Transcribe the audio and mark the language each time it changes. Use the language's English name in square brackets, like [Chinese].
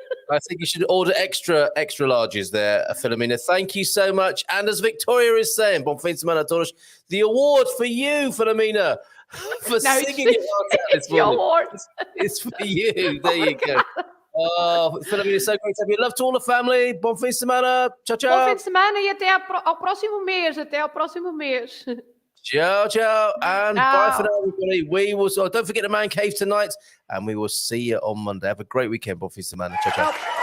[English] I think you should order extra larges there, Philomena. Thank you so much. And as Victoria is saying, [Portuguese] bom fim de semana a todos, [English] the award for you, Philomena, for singing it this morning. Award. It's for you. There you go. Oh, Philomena, it's so great to have you. Love to all the family. [Portuguese] Bom fim de semana. Tchau, tchau. Bom fim de semana e até ao próximo mês. Ciao, ciao. [English] And bye for now, everybody. We will. Don't forget the Man Cave tonight. And we will see you on Monday. Have a great weekend. [Portuguese] Bom fim de semana. Ciao, ciao.